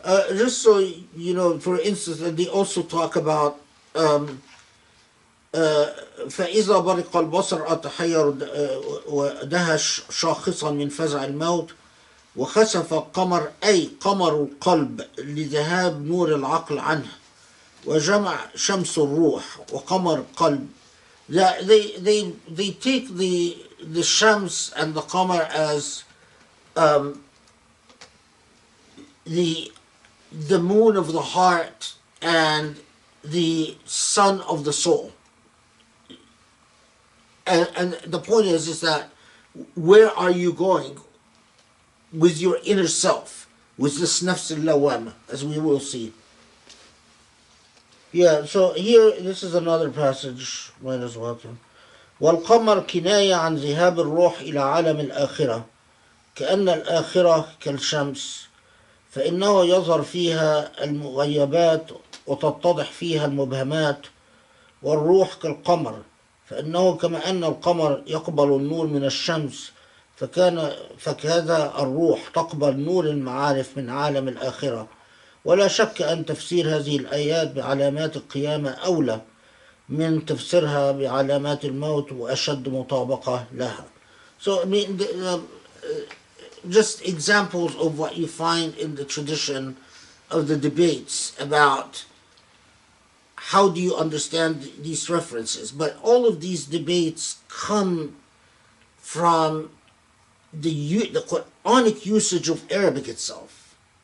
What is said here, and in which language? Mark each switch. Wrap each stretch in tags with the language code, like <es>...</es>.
<en>Just so you know, for instance, they also talk about</en> <ar>فإذا برق البصر أتحير ودهش شاخصا من فزع الموت وخسف القمر أي قمر القلب لذهاب نور العقل عنه وجمع شمس الروح وقمر القلب.</ar> <en>They take the shams and the qamar as the moon of the heart and the sun of the soul. And the point is that where are you going with your inner self, with this nafs al-lawama, as we will see. Yeah, so here, this is another passage, might as well.</en> <ar>والقمر كناية عن ذهاب الروح إلى عالم الآخرة كأن الآخرة كالشمس فإنه يظهر فيها المغيبات وتتضح فيها المبهمات والروح كالقمر فإنه كما أن القمر يقبل النور من الشمس فكذا الروح تقبل نور المعارف من عالم الآخرة ولا شك أن تفسير هذه الآيات بعلامات القيامة أولى من تفسيرها بعلامات الموت وأشد مطابقة لها.</ar> <en>So I mean, just examples of what you find in the tradition of the debates about how do you understand these references. But all of these debates come from the Quranic usage of Arabic itself.</en>